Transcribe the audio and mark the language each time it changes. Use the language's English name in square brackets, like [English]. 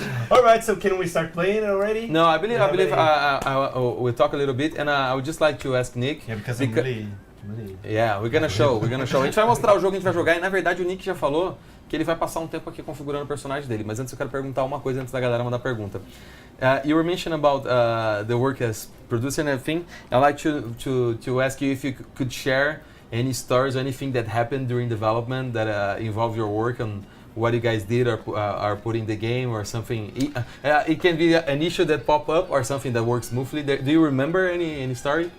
[English] All right, so can we start playing already? No, I believe any- we'll talk a little bit, and I would just like to ask Nick. Yeah, because I'm really... Yeah, we're gonna show. [Portuguese] A gente vai mostrar o jogo que a gente vai jogar, e na verdade o Nick já falou que ele vai passar um tempo aqui configurando o personagem dele. Mas antes eu quero perguntar uma coisa antes da galera mandar pergunta. [English] You were mentioning about the work as producer and everything. I'd like to ask you if you could share any stories or anything that happened during development that involve your work and what you guys did or are put in the game or something. It can be an issue that pop up or something that works smoothly. Do you remember any story?